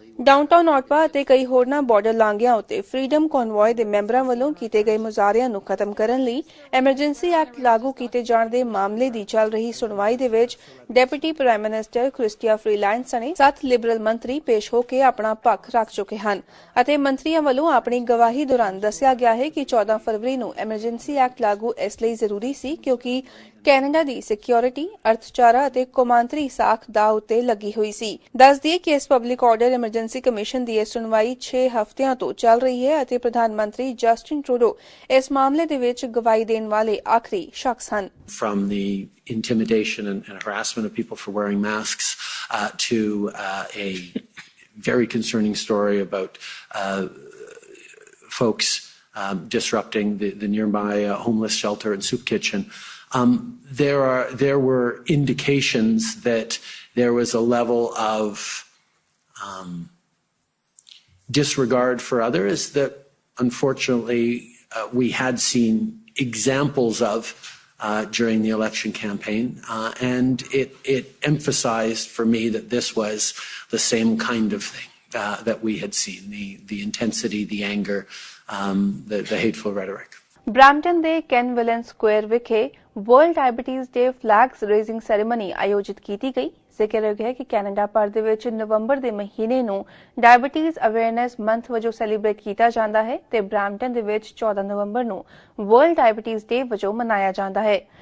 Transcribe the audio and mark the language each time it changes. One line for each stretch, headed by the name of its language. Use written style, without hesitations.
Punjabi: Downtown ਔਟਵਾ ਅਤੇ ਕਈ ਹੋਰਨਾਂ ਬਾਰਡਰ ਲਾਂਘਿਆਂ ਉੱਤੇ ਫਰੀडम ਕਨਵੋਏ ਦੇ ਮੈਂਬਰਾਂ ਵੱਲੋਂ ਕੀਤੇ ਗਏ ਮੁਜ਼ਾਹਰਿਆਂ ਨੂੰ ਖਤਮ ਕਰਨ ਲਈ ਐਮਰਜੈਂਸੀ ਐਕਟ ਲਾਗੂ ਕੀਤੇ ਜਾਣ ਦੇ ਮਾਮਲੇ ਦੀ ਚੱਲ ਰਹੀ ਸੁਣਵਾਈ ਦੇ ਵਿੱਚ deputy prime minister Christy Freeland ਸਣੇ 7 ਲਿਬਰਲ ਮੰਤਰੀ ਪੇਸ਼ ਹੋ ਕੇ ਆਪਣਾ ਪੱਖ ਰੱਖ ਚੁੱਕੇ ਹਨ ਅਤੇ ਮੰਤਰੀਆਂ ਵੱਲੋਂ ਆਪਣੀ ਗਵਾਹੀ ਦੌਰਾਨ ਦੱਸਿਆ ਗਿਆ ਹੈ ਕਿ 14 ਫਰਵਰੀ ਨੂੰ ਐਮਰਜੈਂਸੀ ਐਕਟ ਲਾਗੂ ਇਸ ਲਈ ਜ਼ਰੂਰੀ ਸੀ ਕਿਉਂਕਿ ਕੈਨੇਡਾ ਦੀ ਸਿਕਿਉਰਿਟੀ, ਅਰਥਚਾਰਾ ਅਤੇ ਕੌਮਾਂਤਰੀ ਸਾਖ ਦਾਅ ਉੱਤੇ ਲੱਗੀ ਹੋਈ ਸੀ। ਦੱਸ ਦਈਏ ਕਿ ਇਸ ਪਬਲਿਕ ਆਰਡਰ ਐਮਰਜੈਂਸੀ ਕਮਿਸ਼ਨ ਦੀ ਇਹ ਸੁਣਵਾਈ 6 ਹਫ਼ਤਿਆਂ ਤੋਂ ਚੱਲ ਰਹੀ ਹੈ ਅਤੇ ਪ੍ਰਧਾਨ ਮੰਤਰੀ ਜਸਟਿਨ ਟਰੂਡੋ ਇਸ ਮਾਮਲੇ ਦੇ ਵਿੱਚ ਗਵਾਹੀ ਦੇਣ ਵਾਲੇ ਆਖਰੀ ਸ਼ਖਸ ਹਨ।
English: From the intimidation and harassment of people for wearing masks to a very concerning story about folks disrupting the nearby homeless shelter and soup kitchen. There were indications that there was a level of disregard for others that unfortunately we had seen examples of during the election campaign, and it emphasized for me that this was the same kind of thing that we had seen, the intensity, the anger, the hateful rhetoric.
Punjabi: Brampton they can villain Square ਵਿਖੇ world diabetes ਡੇ flags raising ceremony ਆਯੋਜਿਤ ਕੀਤੀ ਗਈ। ਜ਼ਿਕਰਯੋਗ ਹੈ ਕਿ Canada ਭਰ ਦੇ ਵਿੱਚ ਨਵੰਬਰ ਦੇ ਮਹੀਨੇ ਨੂੰ ਡਾਇਬੀਟੀਜ਼ ਅਵੇਅਰਨੈਸ ਮੰਥ ਵਜੋਂ ਸੈਲੀਬ੍ਰੇਟ ਕੀਤਾ ਜਾਂਦਾ ਹੈ ਤੇ ਬ੍ਰੈਂਪਟਨ ਦੇ ਵਿੱਚ 14 ਨਵੰਬਰ ਨੂੰ ਵਰਲਡ ਡਾਇਬੀਟੀਜ਼ ਡੇ ਵਜੋਂ ਮਨਾਇਆ ਜਾਂਦਾ ਹੈ।